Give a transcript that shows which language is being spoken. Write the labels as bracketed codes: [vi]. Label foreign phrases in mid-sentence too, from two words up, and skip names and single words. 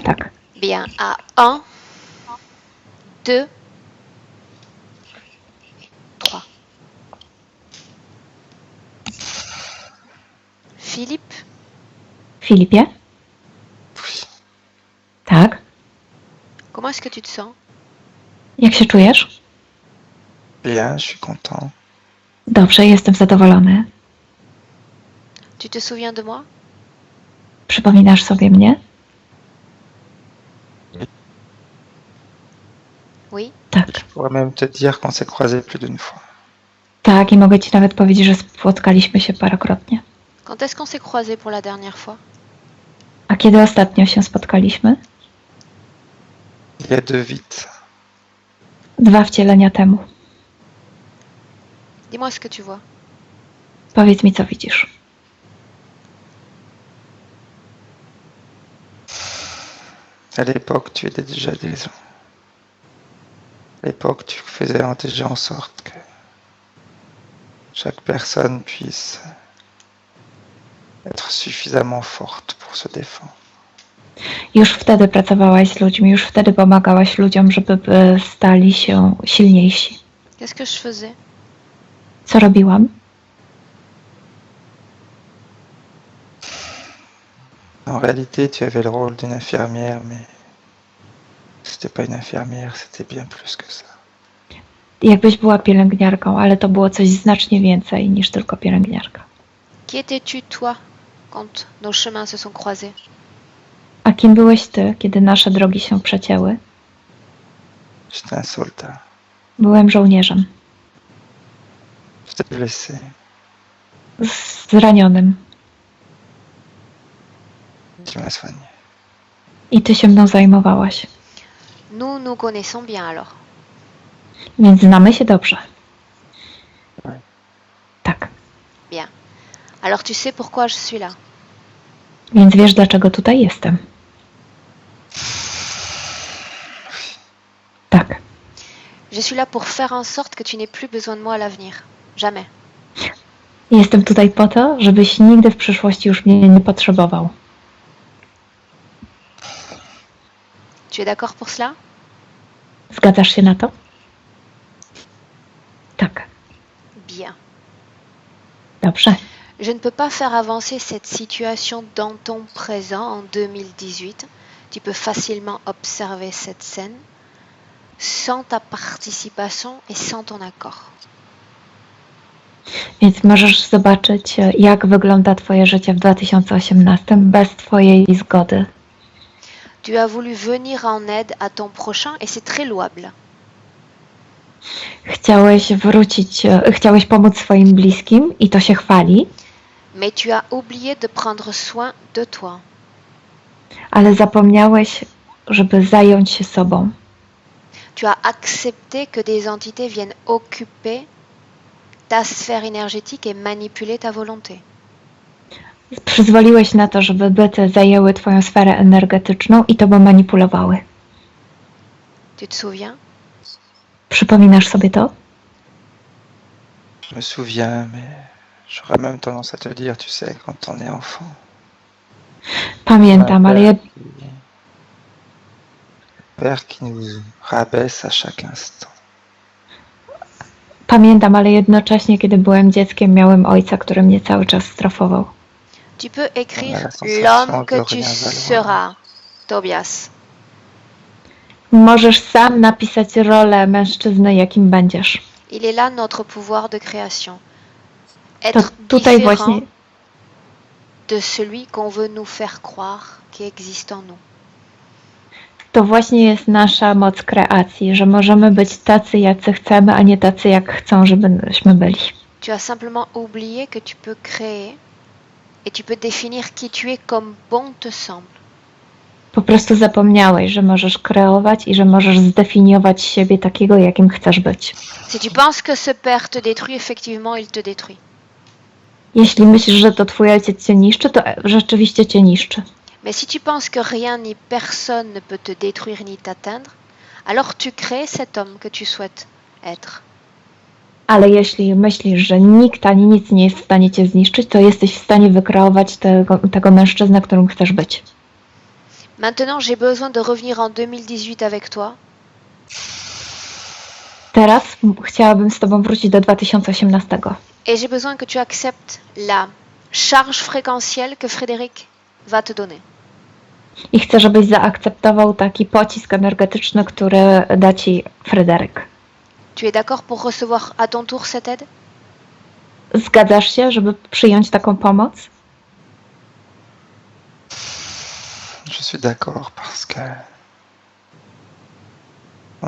[pl] Tak. [fr] Bien, à 1, 2, 3. Philippe, [pl] Filipie? Tak. [fr] comment est-ce que tu te sens? [pl] Jak się czujesz? [fr] Bien, je suis content. [pl] Dobrze, jestem zadowolony. [fr] Tu te souviens de moi? [pl] Przypominasz sobie mnie? [fr] Oui. [pl] Tak. [fr] Je pourrais même te dire qu'on s'est croisés plus d'une fois. [pl] Tak, i mogę ci nawet powiedzieć, że spotkaliśmy się parokrotnie. [fr] Quand est-ce qu'on s'est croisés pour la dernière fois? [pl] A kiedy ostatnio się spotkaliśmy? [fr] Il y a 2 vies. [pl] 2 wcielenia temu. [fr] Dis-moi ce que tu vois. [pl] Powiedz mi, co widzisz. [fr] À l'époque, tu étais déjà désolé. À l'époque, tu faisais déjà en sorte que chaque personne puisse être suffisamment forte pour se défendre. [pl] Już wtedy pracowałaś z ludźmi, już wtedy pomagałaś ludziom, żeby stali się silniejsi. [fr] Qu'est-ce que je faisais? [pl] Co robiłam? [fr] En réalité, tu avais le rôle d'une infirmière, mais c'était pas une infirmière, c'était bien plus que ça. [pl] Jakbyś była pielęgniarką, ale to było coś znacznie więcej niż tylko pielęgniarka. [fr] Qui étais-tu, toi, quand nos chemins se sont croisés? [pl] A kim byłeś ty, kiedy nasze drogi się przecięły? [fr] J'étais un soldat. [pl] Byłem żołnierzem, [fr] J'étais blessé. [pl] zranionym. [fr] Tu m'as soigné. [pl] I ty się mną zajmowałaś. [fr] Nous nous connaissons bien alors. [pl] Więc znamy się dobrze. [fr] Ouais. [pl] Tak. [fr] Bien. Alors tu sais pourquoi je suis là. [pl] Więc wiesz, dlaczego tutaj jestem. Tak. [fr] Je suis là pour faire en sorte que tu n'aies plus besoin de moi à l'avenir. Jamais. [pl] Jestem tutaj po to, żebyś nigdy w przyszłości już mnie nie potrzebował. [fr] Tu es d'accord pour cela? [pl] Zgadzasz się na to? Tak. [fr] Bien. [pl] Dobrze. [fr] Je ne peux pas faire avancer cette situation dans ton présent en 2018 Tu peux facilement observer cette scène sans ta participation et sans ton accord. [pl] Więc możesz zobaczyć, jak wygląda Twoje życie w 2018 bez Twojej zgody. [fr] Tu as voulu venir en aide à ton prochain et c'est très louable. [pl] Chciałeś pomóc swoim bliskim i to się chwali, [fr] Mais tu as oublié de prendre soin de toi. [pl] ale zapomniałeś, żeby zająć się sobą. [fr] Tu as accepté que des entités viennent occuper ta sphère énergétique et manipuler ta volonté. [pl] Przyzwoliłeś na to, żeby byty zajęły Twoją sferę energetyczną i Tobą manipulowały. [fr] Tu te souviens? [pl] Przypominasz sobie to? [fr] Je me souviens, mais j'aurais même tendance à te le dire, tu sais, quand on est enfant. [pl] Pamiętam, ale [fr] Père qui nous rabaisse à chaque instant. [pl] jednocześnie, kiedy byłem dzieckiem, miałem ojca, który mnie cały czas strofował. [fr] Tu peux écrire la sensation l'homme que de tu rien valoir. seras, Tobias. [pl] Możesz sam napisać rolę mężczyzny, jakim będziesz. [fr] Il est là notre pouvoir de création. [pl] To [fr] Être [pl] tutaj [fr] différent [pl] właśnie, [fr] de celui qu'on veut nous faire croire qui existe en nous. [pl] to właśnie jest nasza moc kreacji, że możemy być tacy, jacy chcemy, a nie tacy, jak chcą, żebyśmy byli. [fr] Tu as simplement oublié que tu peux créer et tu peux définir qui tu es comme bon te semble. [pl] Po prostu zapomniałeś, że możesz kreować i że możesz zdefiniować siebie takiego, jakim chcesz być. [fr] Si tu penses que ce père te détruit, effectivement, il te détruit. [pl] Jeśli myślisz, że to twój ojciec cię niszczy, to rzeczywiście cię niszczy. [fr] Mais si tu penses que rien ni personne ne peut te détruire ni t'atteindre, alors tu crées cet homme que tu souhaites être. [pl] Ale jeśli myślisz, że nikt ani nic nie jest w stanie cię zniszczyć, to jesteś w stanie wykreować tego mężczyznę, którym chcesz być. [fr] Maintenant, j'ai besoin de revenir en 2018 avec toi [pl] Teraz chciałabym z tobą wrócić do 2018. [fr] et j'ai besoin que tu acceptes la charge fréquentielle que Frédéric va te donner. [pl] I chcę, żebyś zaakceptował taki pocisk energetyczny, który da ci Fryderyk. [fr] Tu es d'accord pour recevoir à ton tour cette aide? [pl] Zgadzasz się, żeby przyjąć taką pomoc? [fr] Je suis d'accord parce que on